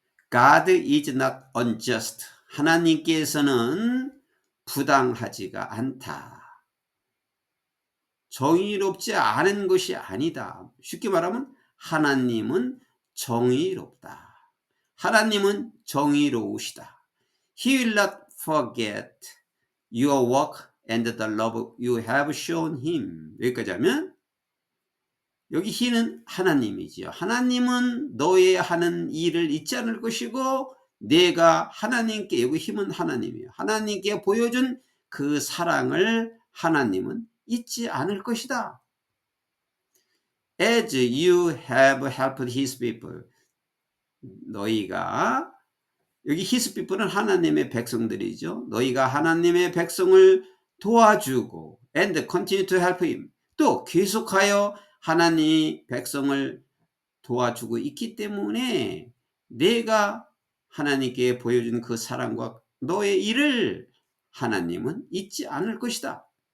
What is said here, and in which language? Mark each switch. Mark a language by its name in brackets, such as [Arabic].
[English] God is not unjust. [Korean] 하나님께서는 부당하지가 않다. 정의롭지 않은 것이 아니다. 쉽게 말하면 하나님은 정의롭다. 하나님은 정의로우시다. [English] He will not forget your work and the love you have shown him. [Korean] 여기까지 하면 여기 he는 하나님이지요. 하나님은 너의 하는 일을 잊지 않을 것이고 내가 하나님께, 여기 힘은 하나님이에요. 하나님께 보여준 그 사랑을 하나님은 잊지 않을 것이다. [English] As you have helped his people. [Korean] 너희가, 여기 [English] his people [Korean] 은 하나님의 백성들이죠. 너희가 하나님의 백성을 도와주고 [English] and continue to help him. [Korean] 또 계속하여 하나님의 백성을 도와주고 있기 때문에 내가 하나님께 보여준 그 사랑과 너의 일을 하나님은 잊지 않을 것이다.